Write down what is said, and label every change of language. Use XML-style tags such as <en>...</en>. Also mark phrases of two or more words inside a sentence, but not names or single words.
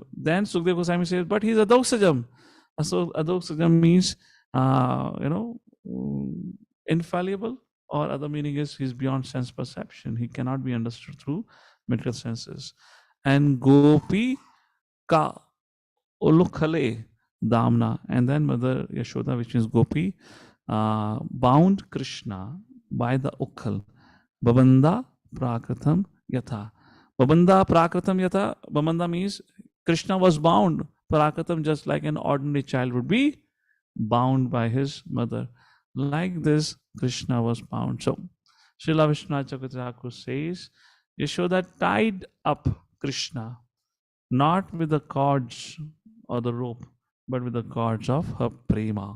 <en>Then Sukadeva Goswami says, but he is Adoksajam. So Adoksajam means, infallible, or other meaning is he's beyond sense perception. He cannot be understood through material senses. And</en> <sa>Gopi ka ulukhale damna.</sa> <en>And then Mother Yashoda, which is Gopi, bound Krishna by the ukhal.</en> <sa>Babanda prakratam yatha. Babanda prakratam yatha.</sa> <en>Babanda means Krishna was bound. Prakratam, just like an ordinary child would be bound by his mother. Like this, Krishna was bound. So, Srila Vishwanath Chakravarti says, Yashoda tied up Krishna, not with the cords or the rope, but with the cords of her prema.</en>